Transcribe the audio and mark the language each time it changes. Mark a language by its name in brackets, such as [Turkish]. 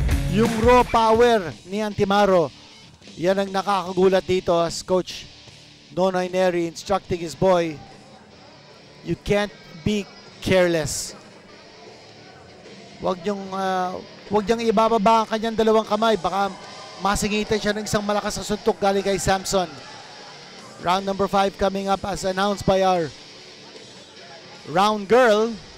[Filipino] Yung [English] raw power [Filipino] ni Antimaro, yan ang nakakagulat dito [English] as Coach Nonoy Neri instructing his boy. You can't be careless. [Filipino] Huwag niyang ibababa ang kanyang dalawang kamay. Baka masingitan siya ng isang malakas na suntok galing kay Samson. [English] Round number 5 coming up as announced by our round girl.